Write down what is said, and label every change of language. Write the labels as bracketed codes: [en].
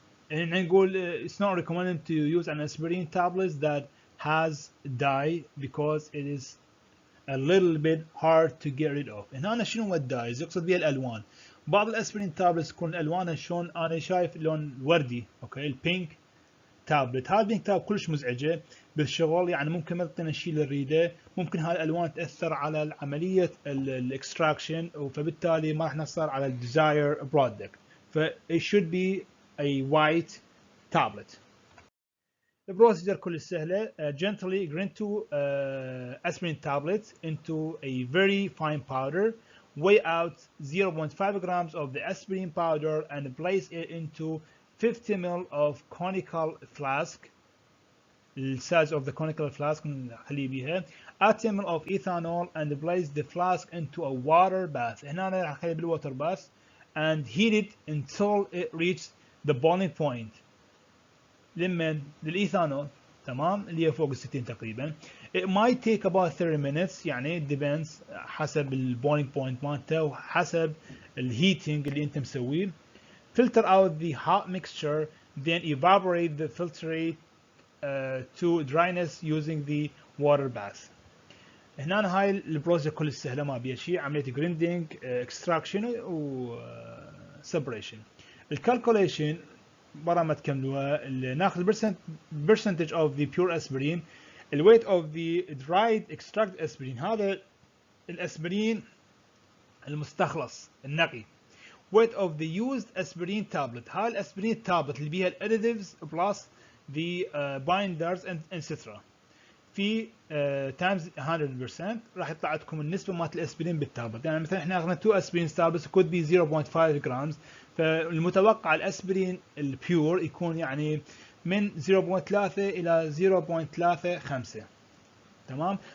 [en] and [ar] نقول [en] it's not recommended to use an aspirin tablets that has dye because it is a little bit hard to get rid of. [ar] هنا شنو هو الدايز؟ يقصد بها الالوان. بعض الاسبرين تابلتس تكون الوانها شلون؟ انا شايف لون وردي، اوكي، البينك تابلت. هذا البينك تابلت كلش مزعجه بالشغل، يعني ممكن ما تعطينا الشيء اللي نريده، ممكن هاي الالوان تاثر على عمليه الاكستراكشن، فبالتالي ما راح نحصل على الديزاير برودكت. ف [en] it should be a white tablet. [ar] البروسيجر كل سهله. [en] Gently grind 2 aspirin tablets into a very fine powder. Weigh out 0.5 grams of the aspirin powder and place it into 50 ml of conical flask. The size of the conical flask [ar] نخليه بيها. [en] Add 10 ml of ethanol and place the flask into a water bath. [ar] هنا أنا راح أخليه [en] بالwater bath and heat it until it reaches the boiling point. [ar] لمن للإيثانول، تمام، اللي هي فوق 60 تقريبا. [en] It might take about 30 minutes، [ar] يعني [en] it depends [ar] حسب البويلينج بوينت مالته وحسب الهيتنج اللي انت مسويه. [en] Filter out the hot mixture, then evaporate the filtrate to dryness using the water bath. [ar] هنا هاي البروسيس كل سهله ما بيها شيء، عمليه جريندينج، اكستراكشن و سيبريشن. الكالكوليشن برا ما تكملوها، ناخذ [en] percentage of the pure aspirin، [ar] الويت of the dried extract aspirin، هذا الاسبرين المستخلص النقي، [en] weight of the used aspirin tablet. [ar] هاي الاسبرين تابلت اللي بيها الاديتيفز بلس [en] the binders and etc. [ar] في تايمز 100% راح يطلع عندكم النسبه مالت الاسبرين بالتابلت. يعني مثلا احنا اخذنا 2 اسبرين تابلتس [en] could be [ar] 0.5 جرام، فالمتوقع الاسبرين البيور يكون يعني من 0.3 الى 0.35. تمام.